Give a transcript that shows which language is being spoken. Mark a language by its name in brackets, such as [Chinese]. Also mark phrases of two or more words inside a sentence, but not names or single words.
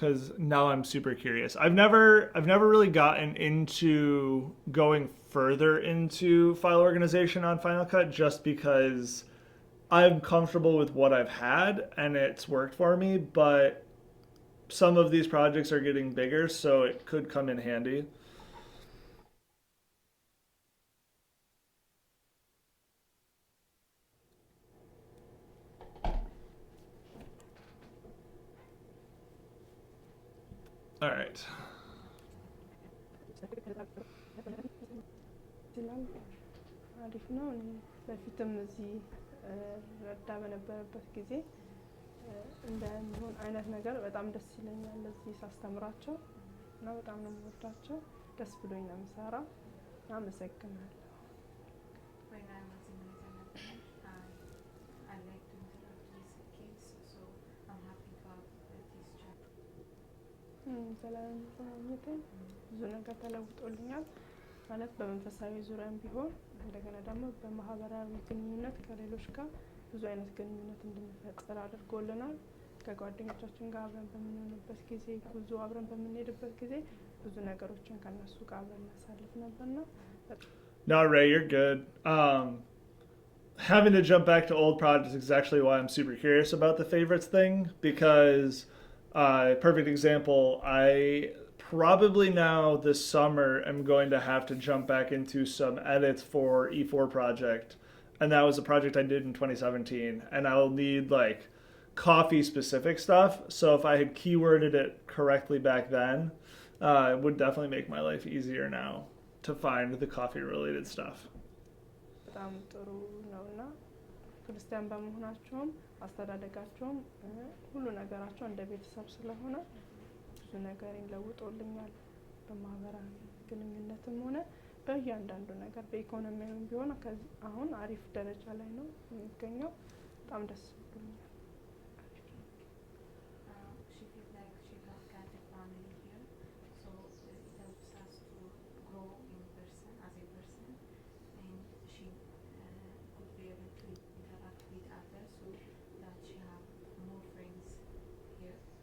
[English] because now I'm super curious. I've never really gotten into going further into file organization on Final Cut just because I'm comfortable with what I've had and it's worked for me, but some of these projects are getting bigger, so it could come in handy. All right. [Amharic] ይችላል አሪፍ ነው። እኔ በፊትም እዚህ ረዳ በነበረበት ጊዜ እንደሚሆን አይነት ነገር በጣም ደስ ይለኛል እዚህ ሳስተምራቸው እና በጣም ነው የምወዳቸው። ደስ ብሎኝ ነው የምሰራው። አመሰግናለሁ። [English] When I was in Yezalalem, I like to interact with kids, so I'm happy to have this job. [Amharic] ዘላለም ተማኝቴ ብዙ ነገር ተለውጦልኛል ማለት በመንፈሳዊ ዙሪያም ቢሆን እንደገና ደግሞ በማህበራዊ ግንኙነት ከሌሎች ጋር ብዙ አይነት ግንኙነት እንድንፈጥር አድርጎልናል። ከጓደኞቻችን ጋር አብረን በምንሆንበት ጊዜ ብዙ አብረን በምንሄድበት ጊዜ ብዙ ነገሮችን ከነሱ ጋር አብረን እናሳልፍ ነበርና [English] No, Ray, you're good. Having to jump back to old projects is actually why I'm super curious about the favorites thing, because perfect example, I probably now this summer am going to have to jump back into some edits for E4 project, and that was a project I did in 2017, and I'll need like coffee specific stuff, so if I had keyworded it correctly back then, it would definitely make my life easier now to find the coffee related stuff. [Amharic] በጣም ጥሩ ነውና ክርስቲያን በመሆናቸውም አስተዳደጋቸውም ሁሉ ነገራቸው እንደ ቤተሰብ ስለሆነ ብዙ ነገርን ለውጦልኛል። በማህበራዊ ግንኙነትም ሆነ በእያንዳንዱ ነገር በኢኮኖሚያዊም ቢሆን አሁን አሪፍ ደረጃ ላይ ነው የሚገኘው። በጣም ደስ ብሎኛል። [English] She feels like she has got a family here, so it helps us to grow in person as a person, and she could be able to interact with others, so that she have more friends here.